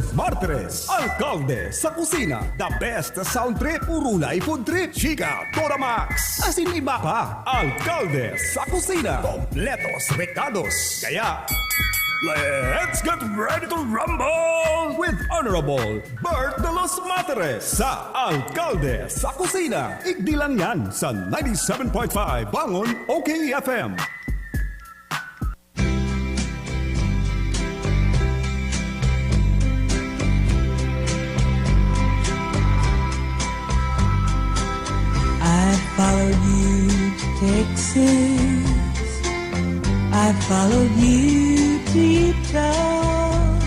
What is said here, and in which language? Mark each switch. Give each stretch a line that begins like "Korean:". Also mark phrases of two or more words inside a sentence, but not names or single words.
Bikol: Martires, Alcalde sa kusina.
English: The best sound trip,
Bikol: urulay
English: food trip.
Bikol: Chika, Doramax. Asin iba pa. Alcalde sa kusina.
Spanish: Kompletos recados.
Bikol: Kaya,
English: let's get ready to rumble with Honorable Bert de los Materes sa Alcalde sa kusina.
Bikol: Igdi lang yan sa 97.5 Bangon OKFM.
English: I followed you to Texas. I followed you to Utah.